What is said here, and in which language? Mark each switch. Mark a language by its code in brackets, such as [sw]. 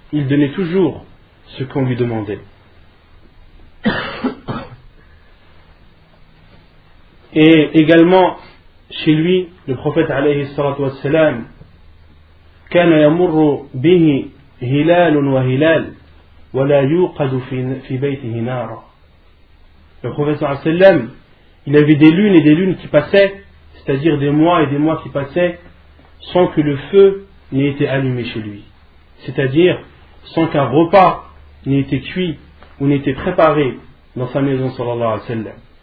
[fr] Il donnait toujours ce qu'on lui demandait. Et également, chez lui, le prophète alayhi salatu wassalam, [ar] كان يمر به هلال وهلال ولا يوقد في بيته نارا. [fr] Le prophète sallallahu alayhi wa sallam, il avait des lunes et des lunes qui passaient, c'est-à-dire des mois et des mois qui passaient, sans que le feu n'ait été allumé chez lui. C'est-à-dire, sans qu'un repas n'ait été cuit ou n'ait été préparé dans sa maison sallallahu alayhi wa sallam.